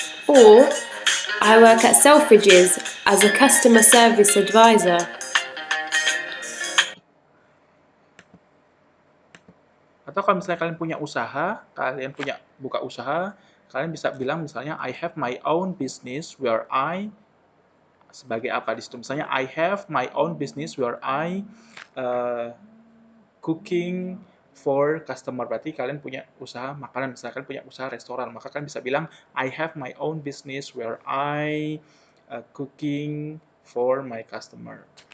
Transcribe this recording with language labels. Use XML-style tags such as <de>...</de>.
<en>Or, I work at Selfridges as a customer service advisor.</en> <id>Atau kalau misalnya kalian punya usaha, kalian punya buka usaha, kalian bisa bilang misalnya</id> <en>I have my own business where I</en> <id>sebagai apa di situ. Misalnya</id> <en>I have my own business where I cooking for customer.</en> <id>Berarti kalian punya usaha makanan, misalkan punya usaha restoran, maka kalian bisa bilang</id> <en>I have my own business where I cooking for my customer.</en>